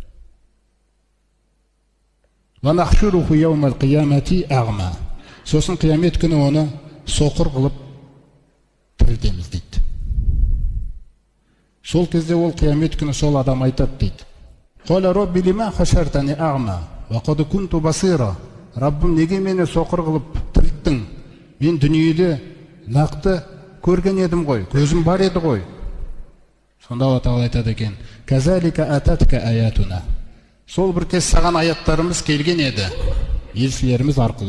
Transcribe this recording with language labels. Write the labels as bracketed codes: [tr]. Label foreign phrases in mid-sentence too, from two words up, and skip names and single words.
[ar] ونحشره يوم القيامة أعمى». [kk] Сосын қиямет күні оны соқыр қылып тірілтеміз дейді. Сол кезде ол қиямет күні сол адам айтады дейді. [ar] قال رب لم حشرتني أعمى وقد كنت بصيرا». [kk] Раббым, неге мені соқыр қылып тірілттің? Мен дүниеде нақты көрген едім ғой, көзім бар еді ғой. Сонда Алла Тағала айтады екен: [ar] كذلك أتتك آياتنا». [kk] Сол бір кез саған аяттарымыз келген еді, елшілеріміз арқылы.